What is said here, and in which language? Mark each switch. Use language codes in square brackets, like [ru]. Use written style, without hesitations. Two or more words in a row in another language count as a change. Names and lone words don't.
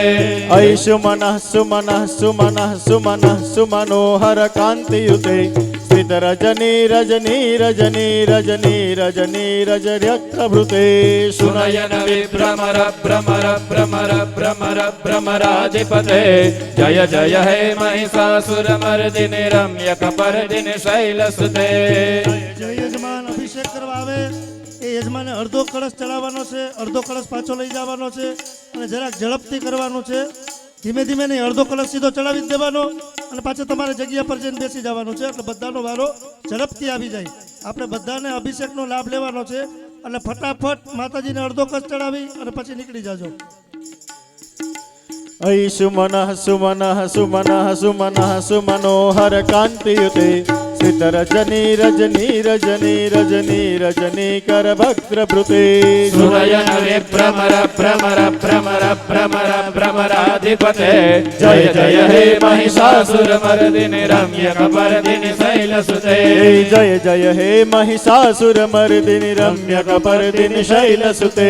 [sa] ऐ सुमनः सुमनः सुमनः सुमनः सुमनोहर कांतियुते स्थित रजनी रजनी रजनी रजनी रजनी रजर्यक्रभृते सुनयन विभ्रमर भ्रमर भ्रमर भ्रमर भ्रमराधिपते जय जय हे महिषासुरमर्दिनि रम्य कपर्दिनि शैलसुते [gu] જે યજમાન અભિષેક કરવા આવે એ યજમાને અડધો કળશ ચડાવવાનો છે, અડધો કળશ પાછો લઈ જવાનો છે અને જરાક ઝડપથી કરવાનું છે. ધીમે ધીમે નહીં, અડધો કળશ સીધો ચડાવી જ દેવાનો અને પાછો તમારે જગ્યા પર જઈને બેસી જવાનું છે એટલે બધાનો વારો ઝડપથી આવી જાય. આપણે બધાને અભિષેકનો લાભ લેવાનો છે એટલે ફટાફટ માતાજીને અડધો કળશ ચડાવી અને પછી નીકળી જાજો. [sa] ऐ सुमनः सुमनः सुमनः सुमनः सुमनोहर कांतियुते स्थित रजनी रजनी रजनी रजनी रजनी कर भक्त्रभृते सुनयन विभ्रमर भ्रमर भ्रमर भ्रमर भ्रमराधिपते जय जय हे महिषासुरमर्दिनि रम्य कपर्दिनि शैलसुते जय जय हे महिषासुर मर्दिनि रम्य कपर्दिनि शैलसुते